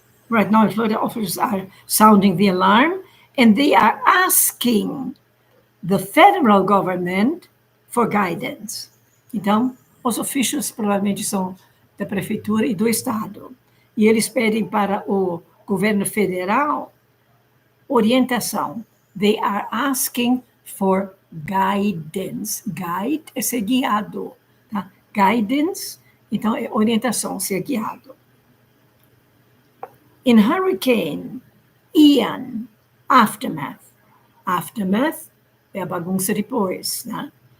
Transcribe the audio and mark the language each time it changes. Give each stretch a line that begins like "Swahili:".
English: Right now, Florida officials are sounding the alarm, and they are asking the federal government for guidance.
Portuguese: Então, os officials provavelmente são da prefeitura e do estado. E eles pedem para o governo federal orientação.
English: They are asking for guidance.
Portuguese: Guide é ser guiado. Tá? Guidance, então, é orientação, ser guiado.
English: In Hurricane Ian, aftermath.
Portuguese: Aftermath é a bagunça depois, né?